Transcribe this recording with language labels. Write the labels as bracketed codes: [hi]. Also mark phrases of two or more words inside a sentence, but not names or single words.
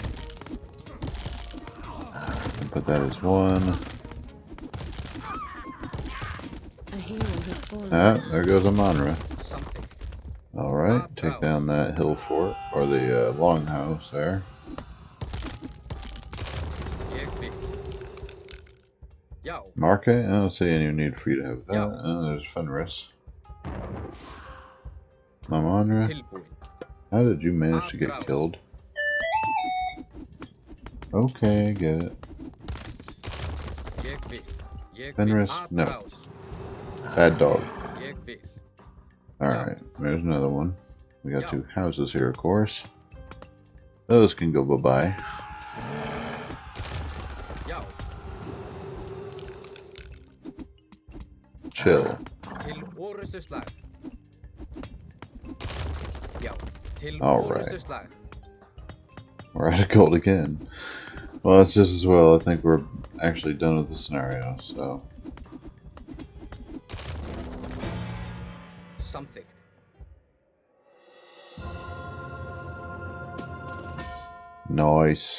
[en] And put that as 1. A hero has fallen. Ah, there goes a Monra. [is] Samþykkt. [en] Alright, take down that hill fort, or the longhouse there. [is] Ég vil. Já. [en] Market? I don't see any need for you to have that. Yeah. Oh, there's Fenris. Mamonra, [is] Tilbúin. [en] how did you manage to get killed? Okay, I get it. [is] Ég vil. Ég [en] Fenris? [is] vil. [en] No. [is] Atrás. [en] Bad dog. [is] Ég vil. [en] Alright, there's another one. We got 2 houses here, of course. Those can go bye-bye. [is] Já. [en] Chill. [is] Til orustuslag. Já. Til [en] All right. [is] orustuslag. [en] We're out of gold again. Well, that's just as well. I think we're actually done with the scenario, so. [is] Samþykkt. [en] Nice.